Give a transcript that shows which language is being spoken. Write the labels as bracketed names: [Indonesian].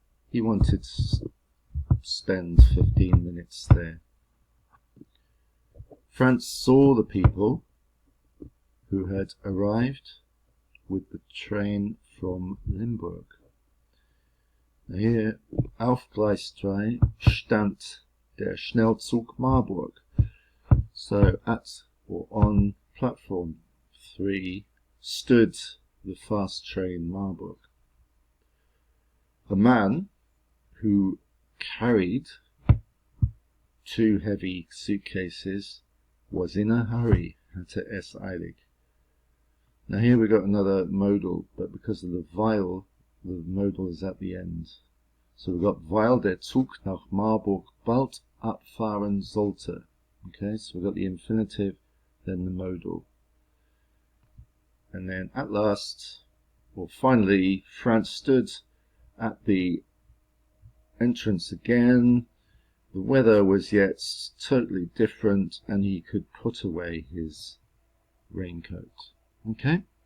[English] He wanted to spend 15 minutes there. Franz saw the people who had arrived with the train from Limburg. Now here, [German] auf Gleis 3 stand der Schnellzug Marburg. [English] So at or on platform 3 stood the fast train Marburg. A man who carried 2 heavy suitcases was in a hurry, [German] hatte es eilig. [English] Now here we got another modal, but because of the weil, the modal is at the end. So we've got [German] weil der Zug nach Marburg bald abfahren sollte. [English] Okay, so we've got the infinitive, then the modal. And then at last, or finally, Franz stood at the entrance again. The weather was yet totally different and he could put away his raincoat. Okay?